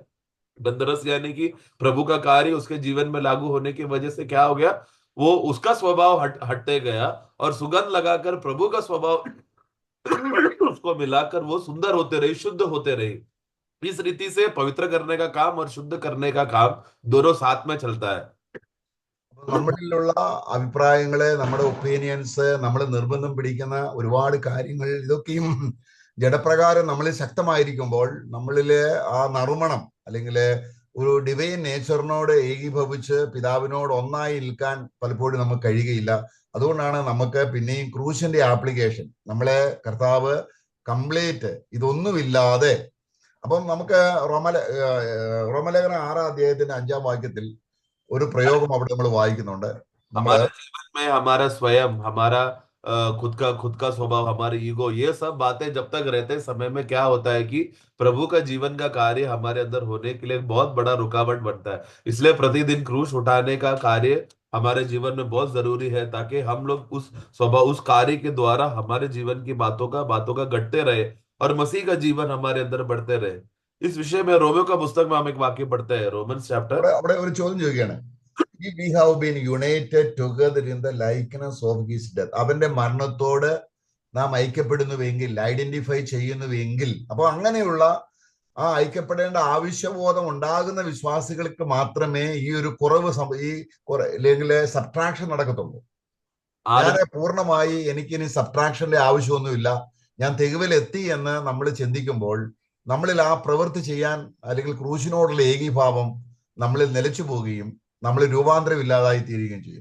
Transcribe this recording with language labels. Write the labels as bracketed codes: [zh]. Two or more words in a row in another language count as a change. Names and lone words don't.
[hi] गंधरस यानी कि प्रभु का कार्य उसके जीवन में लागू होने की वजह से क्या हो गया, वो उसका स्वभाव हटते गया, और सुगंध लगाकर प्रभु का स्वभाव उसको मिलाकर वो सुंदर होते रहे, शुद्ध होते रहे। इस रीति से पवित्र करने का काम और शुद्ध करने का काम दोनों साथ में चलता है। [ml] നമ്മളിലുള്ള അഭിപ്രായങ്ങള്, നമ്മുടെ ഒപ്പീനിയൻസ്, നമ്മൾ നിർബന്ധം പിടിക്കുന്ന ഒരുപാട് കാര്യങ്ങൾ, ഇതൊക്കെയും ജഡപ്രകാരം നമ്മളിൽ ശക്തമായിരിക്കുമ്പോൾ നമ്മളില് ആ നറുമണം അല്ലെങ്കിൽ ഒരു [en] divine nature [ml] ഏകീഭവിച്ച് പിതാവിനോട് ഒന്നായി നിൽക്കാൻ പലപ്പോഴും നമുക്ക് കഴിയുകയില്ല. അതുകൊണ്ടാണ് നമുക്ക് പിന്നെയും ക്രൂശിന്റെ ആപ്ലിക്കേഷൻ, നമ്മളെ കർത്താവ് കംപ്ലീറ്റ് ഇതൊന്നുമില്ലാതെ. അപ്പം നമുക്ക് റോമലേഖനം 6-ന്റെ 5 വാക്യത്തിൽ ഒരു പ്രയോഗം അവിടെ നമ്മൾ വായിക്കുന്നുണ്ട്. നമ്മള് [hi] हमारे जीवन में हमारा स्वयं, हमारा खुद का स्वभाव, हमारे ईगो, ये सब बातें जब तक रहते समय में क्या होता है कि प्रभु का जीवन का कार्य हमारे अंदर होने के लिए बहुत बड़ा रुकावट बनता है। इसलिए प्रतिदिन क्रूस उठाने का कार्य हमारे जीवन में बहुत जरूरी है, ताकि हम लोग उस स्वभाव, उस कार्य के द्वारा हमारे जीवन की बातों का घटते रहे और मसीह का जीवन हमारे अंदर बढ़ते रहे। इस विषय में रोमियो का पुस्तक में हम एक वाक्य पढ़ते हैं, [en] Romans chapter. [ml] അവിടെ ഒരു ചോദ്യം ചോദിക്കുകയാണ്. [en] We have been united together in the likeness of his death. [ml] അവന്റെ മരണത്തോട് നാം ഐക്യപ്പെടുന്നുവെങ്കിൽ, ഐഡന്റിഫൈ ചെയ്യുന്നുവെങ്കിൽ, അപ്പൊ അങ്ങനെയുള്ള ആ ഐക്യപ്പെടേണ്ട ആവശ്യബോധം ഉണ്ടാകുന്ന വിശ്വാസികൾക്ക് മാത്രമേ ഈ ഒരു കുറവ് അല്ലെങ്കിൽ സബ്ട്രാക്ഷൻ നടക്കത്തുള്ളൂ. ഞാൻ പൂർണ്ണമായി എനിക്കിനി സബ്ട്രാക്ഷന്റെ ആവശ്യമൊന്നുമില്ല, ഞാൻ തികവിലെത്തി എന്ന് നമ്മൾ ചിന്തിക്കുമ്പോൾ നമ്മളിൽ ആ പ്രവൃത്തി ചെയ്യാൻ അല്ലെങ്കിൽ ക്രൂശിനോടുള്ള ഏകീഭാവം നമ്മളിൽ നിലച്ചു പോവുകയും നമ്മൾ രൂപാന്തരം ഇല്ലാതായി തീരുകയും ചെയ്യും.